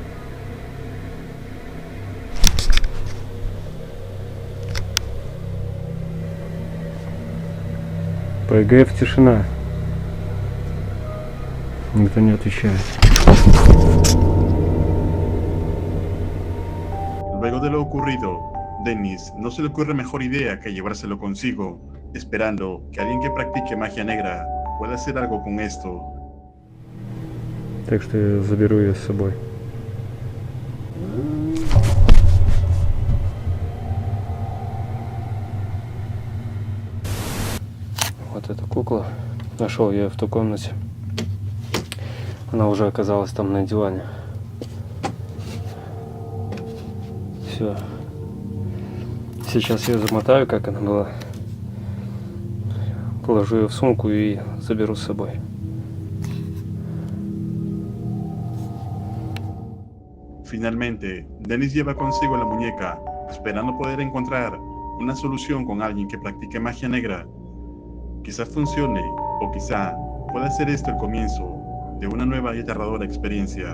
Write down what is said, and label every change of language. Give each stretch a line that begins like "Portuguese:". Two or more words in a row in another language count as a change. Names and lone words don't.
Russian: По ЭГФ тишина. Никто не отвечает.
Spanish: Luego de lo ocurrido, Dennis no se le ocurre mejor idea que llevárselo consigo, esperando que alguien que practique magia negra pueda hacer algo con esto.
Russian: Так что я заберу ее с собой. Вот эта кукла. Нашел я ее в той комнате. Она уже оказалась там на диване. Все. Сейчас я замотаю, как она была. Положу ее в сумку и заберу с собой.
Spanish: Finalmente, Dennis lleva consigo la muñeca, esperando poder encontrar una solución con alguien que practique magia negra. Quizás funcione, o quizá pueda ser esto el comienzo de una nueva y aterradora experiencia.